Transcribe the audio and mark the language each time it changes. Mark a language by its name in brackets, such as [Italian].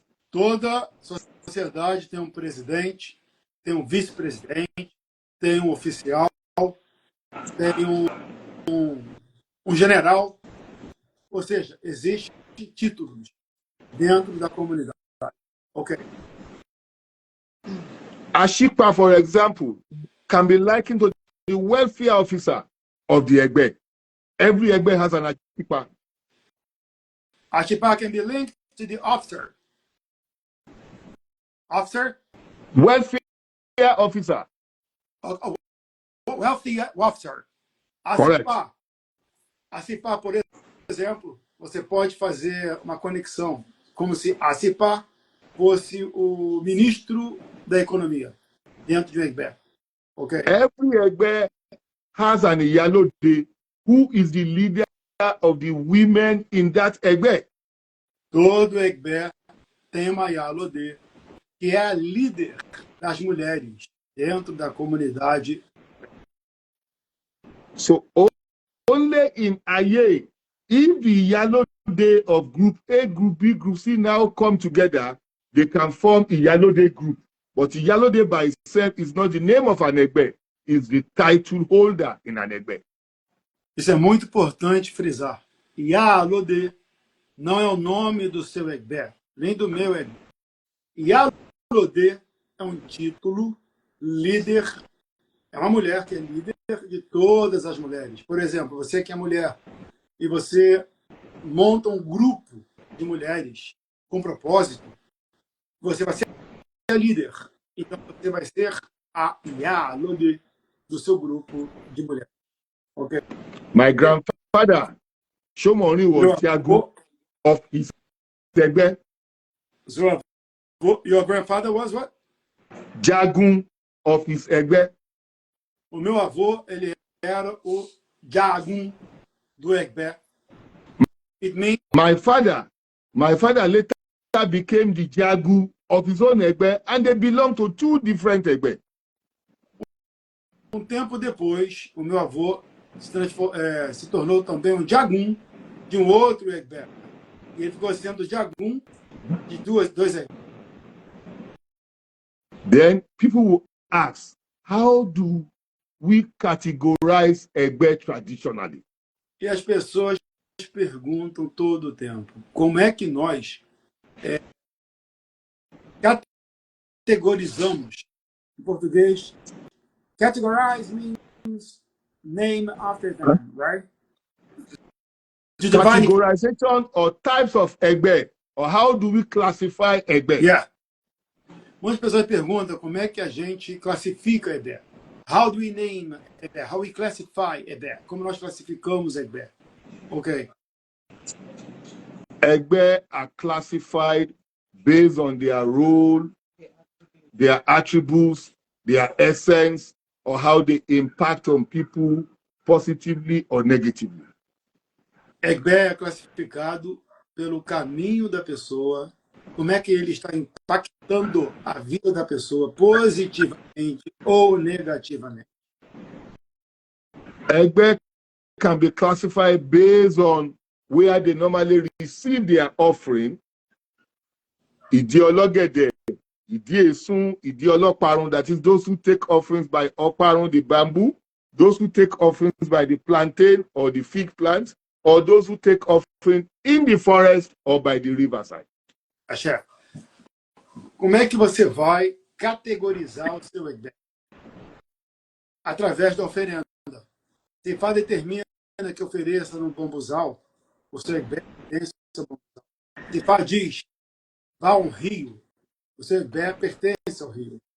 [Portuguese] Toda sociedade tem presidente, tem vice-presidente, tem oficial, tem general. Ou seja, existem títulos dentro da comunidade. Ok. [English] Ashipa, for example, can be likened to the welfare officer of the Egbe. Every Egbe has an Ashipa. Ashipa can be linked to the officer. Officer? Welfare officer. Welfare officer. Correct. [Portuguese] Ashipa, por exemplo, você pode fazer uma conexão, como se Ashipa fosse o ministro da economia dentro de um Egbe. Okay. [English] Every Egbe has an Iyalode who is the leader of the women in that Egbe. [Portuguese] Todo Egbe tem uma Iyalode que é a líder das mulheres dentro da comunidade. [English] So only in Aye, if the Iyalode of Group A, Group B, Group C now come together, they can form Iyalode Group. But Iyalode by itself is not the name of an Egbe, it's the title holder in an Egbe. [Portuguese] Isso é muito importante frisar. Iyalode não é o nome do seu Egbe, nem do meu Egbe. Iyalode é um título, líder, é uma mulher que é líder de todas as mulheres. Por exemplo, você que é mulher e você monta um grupo de mulheres com propósito, você vai ser a líder. Então, você vai ser a Iyalode do seu grupo de mulheres. Okay? [English] My grandfather, Shomoni, was Tiago of his Egbe. Your grandfather was what? Jagun of his Egbe. [Portuguese] O meu avô, ele era o Jagun do Egbe. [English] It means my father later became the Jagu of his own Egbe, and they belong to two different Egbe. [Portuguese] Tempo depois, o meu avô se tornou também um Jagun de outro Egbe. E ele ficou sendo Jagun de dois Egbe. [English] Then people will ask, how do we categorize Egbe traditionally? [Portuguese] E as pessoas perguntam todo o tempo, como é que nós categorizamos, em português, [English] categorize means name after them, right? Categorization or types of Egbe, or how do we classify Egbe? Yeah. [Portuguese] Muitas pessoas perguntam como é que a gente classifica Egbe. [English] How do we name Egbe? How we classify Egbe? [Portuguese] Como nós classificamos Egbe? Okay. [English] Egbe are classified based on their role, their attributes, their essence, or how they impact on people positively or negatively. [Portuguese] Egbe é classificado pelo caminho da pessoa, como é que ele está impactando a vida da pessoa positivamente ou negativamente. [English] Egbe can be classified based on where they normally receive their offering. [Yoruba] Ìdí ọlọ́gẹ̀dẹ̀, ìdí èsún, ìdí ọlọ́parun, [English] that is those who take offerings by ọparun, the bamboo, those who take offerings by the plantain or the fig plant, or those who take offering in the forest or by the riverside? [Portuguese] Axé. Como é que você vai categorizar o seu Egbé? Através da oferenda. Se Fá determina que ofereça no bambuzal, o seu Egbé pertence ao bambuzal. Se Fá diz, vá a um rio, o seu Egbé pertence ao rio.